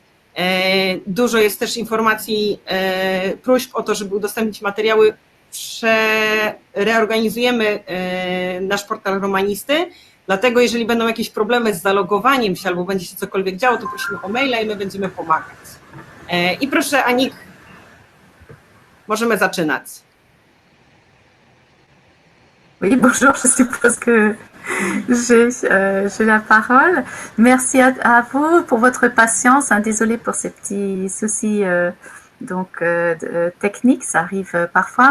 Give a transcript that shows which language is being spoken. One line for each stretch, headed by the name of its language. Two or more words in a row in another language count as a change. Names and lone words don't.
Polish: Dużo jest też informacji, próśb o to, żeby udostępnić materiały. Reorganizujemy nasz portal Romanisty, dlatego jeżeli będą jakieś problemy z zalogowaniem się albo będzie się cokolwiek działo, to prosimy o maila i my będziemy pomagać. I proszę, Anik, możemy zaczynać.
French: Oui, bonjour, je suppose que j'ai la parole. Merci à vous pour votre patience. Désolée pour ces petits soucis techniques, ça arrive parfois.